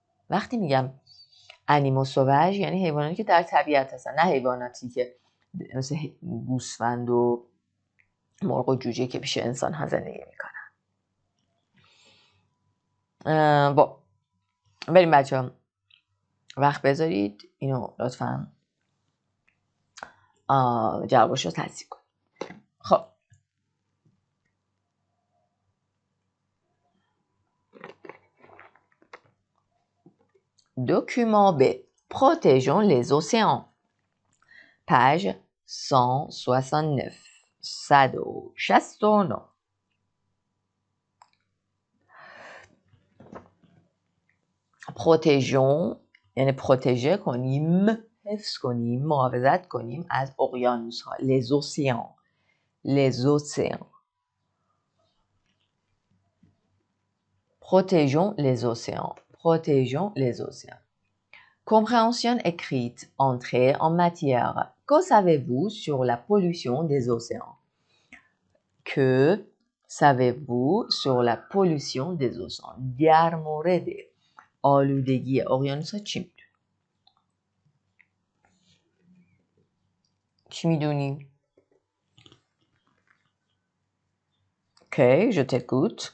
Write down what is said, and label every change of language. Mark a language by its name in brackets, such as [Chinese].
[Persian] وقتی میگم انیمو سووژ یعنی حیواناتی که در طبیعت هستن، نه حیواناتی که مثل گوسفند و مرغ و جوجه که پیش انسان ها زندگی میکنن. بریم بچه ها، وقت بذارید اینو لطفا جوابش رو تصدیق کنید. [French] خب document B. Protégeons les océans. Page 169. 169. [Persian] Protégeons یعنی پروتژه کنیم، حفظ کنیم، محافظت کنیم از اقیانوس ها. [French] Les océans. Les océans. Protégeons les océans. Protégeons les océans. Compréhension écrite. Entrée en matière. Que savez-vous sur la pollution des océans? Que savez-vous sur la pollution des océans? [Persian] در مورد آلودگی اقیانوس‌ها چی میدونی؟ چی میدونی؟ اوکی، [French] je t'écoute.